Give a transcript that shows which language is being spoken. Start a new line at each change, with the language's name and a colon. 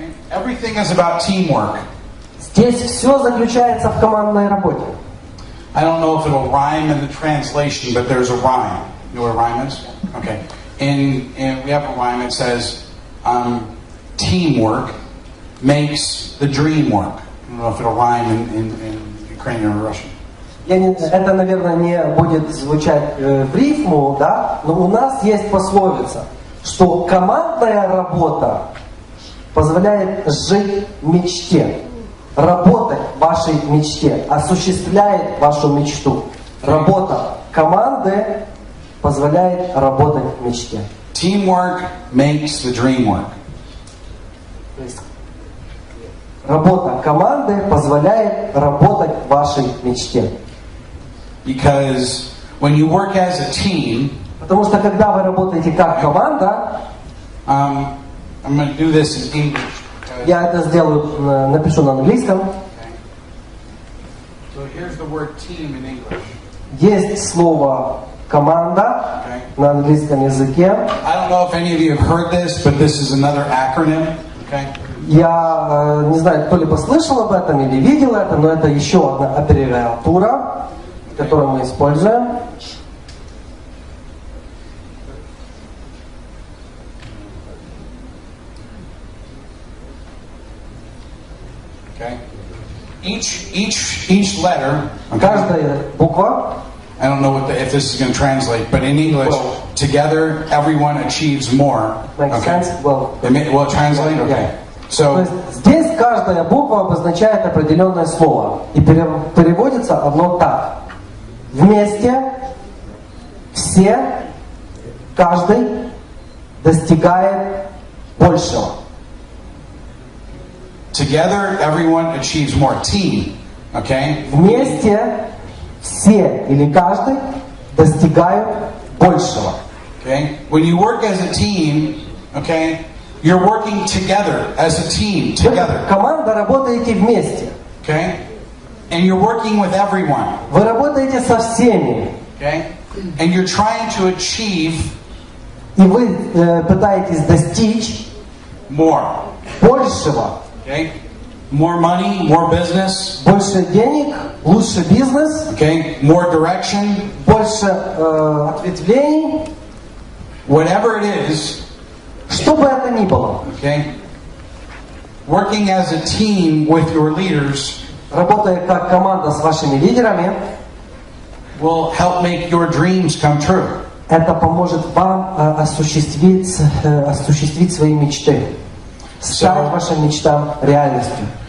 English: Everything is about teamwork.
Russian: Здесь все заключается в командной работе.
English: I don't know if it'll rhyme in the translation, but there's a rhyme. You know what a rhyme is? Okay. And we have a rhyme that says, teamwork makes the dream work. I don't know if it'll rhyme in Ukrainian or Russian.
Russian: Это, наверное, не будет звучать в рифму, да? Но у нас есть пословица, что командная работа позволяет жить в мечте, работать в вашей мечте, осуществляет вашу мечту. Работа команды позволяет работать в мечте.
English: Teamwork makes the dream work.
Russian: То есть работа команды позволяет работать в вашей мечте.
English: Because when you work as a team,
Russian: Потому что когда вы работаете как команда,
English: I'm going to do this in English.
Russian: я это сделаю, напишу на английском.
English: So here's the word team in English.
Russian: Есть слово команда на английском языке.
English: I don't know if any of you have heard this, but this is another acronym. Okay.
Russian: Я не знаю, кто-либо слышал об этом или видел это, но это еще одна аббревиатура, которую мы используем.
English: Okay. Each letter. Okay.
Russian: Каждая буква.
English: I don't know if this is going to translate, but in English, together everyone achieves more. Makes sense? Well, will it translate? Okay.
Russian: То
English: So
Russian: есть здесь каждая буква обозначает определенное слово. И переводится оно так. Вместе, все, каждый достигает большего.
English: Together, everyone achieves more. Team, okay?
Russian: Вместе все или каждый достигают большего.
English: Okay? When you work as a team, okay, you're working together as a team, together.
Russian: Команда, работаете вместе.
English: Okay? And you're working with everyone.
Russian: Вы работаете со всеми.
English: Okay? And you're trying to achieve
Russian: И вы пытаетесь достичь
English: more.
Russian: большего.
English: Okay? More money, more business.
Russian: Больше денег, лучше бизнес,
English: Okay? More direction.
Russian: больше ответвлений.
English: Whatever it is,
Russian: Что бы это ни было.
English: okay? Working as a team with your leaders Работая как команда с вашими лидерами, will help make your dreams come true.
Russian: это поможет вам осуществить свои мечты. Стать вашим мечтам реальностью.